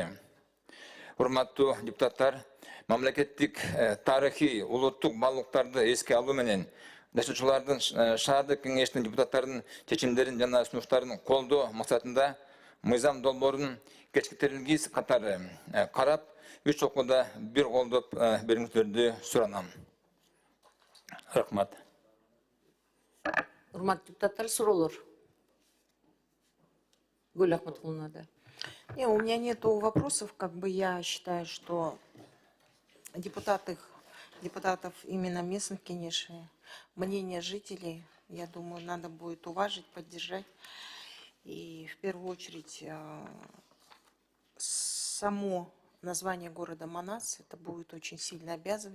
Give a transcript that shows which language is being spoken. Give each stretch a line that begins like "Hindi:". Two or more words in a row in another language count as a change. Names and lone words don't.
Kyrgyz: Урматтуу депутаттар, мамлекеттик тарыхый улуттук баалуулуктарды эске алуу менен жашоочулардын шаардык кеңештин депутаттарынын чечимдерин жана сунуштарын колдоо максатында мыйзам долбоорунун кечиктерилгис катары карап, 3 окууда бир колдоп бериңиздерди суранам. Рахмат. Урматтуу депутаттар, суроолор. Гүл Ахматулловна, да.
Russian: У меня нету вопросов, я считаю, что депутатов именно местных, конечно, мнение жителей, я думаю, надо будет уважить, поддержать. И в первую очередь само название города Манас, это будет очень сильно обязывать.